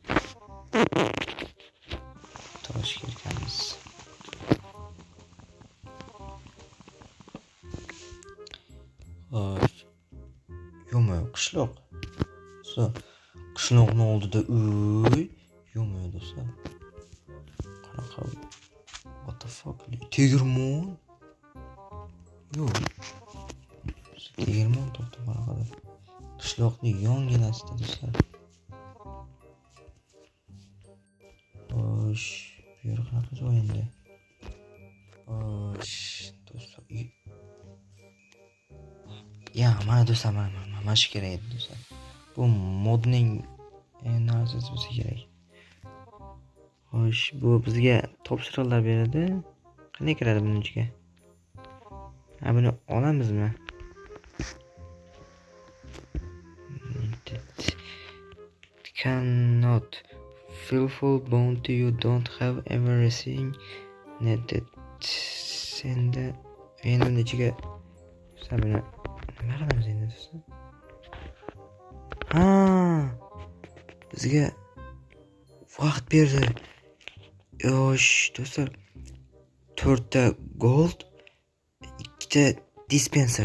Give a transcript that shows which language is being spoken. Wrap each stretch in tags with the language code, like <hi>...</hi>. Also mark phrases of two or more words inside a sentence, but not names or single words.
<uz>Tosh kirkamiz. Xo'sh. Yo'q, qishloq. Qishloqning oldida uy. Yo'q do'stlar. Qanaqa?</uz> <en>What the fuck?</en> <uz>Tegirmon? Yo'q. Tegirmon topdi qanaqa? Qishloqning yonginasida do'stlar. Xo'sh, bu yer qanaqa joy endi? Xo'sh, do'stlar. Ya, mana do'stlar, mana shu kerak edi do'stlar. Bu modning narsasi bo'lsa kerak. Xo'sh, bu bizga topshiriqlar beradi. Qanday kiradi buning ichiga? Buni olamizmi?</uz> <en>Cannot fulfill bounty you don't have everything needed.</en> <uz>Senda endi ichiga sabini nima qilamiz endi do'stlar? Bizga vaqt berdi. Yosh do'stlar, 4 ta gold, 2 ta dispenser.</uz>